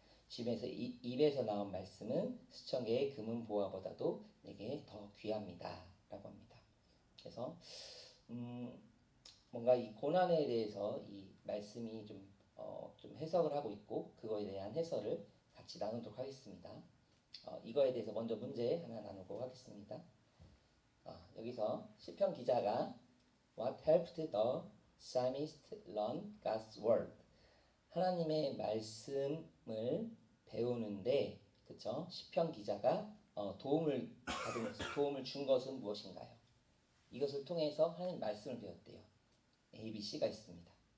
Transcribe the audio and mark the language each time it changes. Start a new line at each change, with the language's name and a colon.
Korean: 주님에서 입에서 나온 말씀은 수천 개의 금은 보화보다도 내게 더 귀합니다. 라고 합니다. 그래서 뭔가 이 고난에 대해서 이 말씀이 좀 해석을 하고 있고 그거에 대한 해설을 같이 나누도록 하겠습니다. 이거에 대해서 먼저 문제 하나 나누고 하겠습니다. 여기서 시편 기자가
English: What helped the psalmist learn God's word?
Korean: 하나님의 말씀을 배우는데, 그쵸? 시편 기자가 도움을 준 것은 무엇인가요? 이것을 통해서 하나님 말씀을 배웠대요. A, B, C가 있습니다.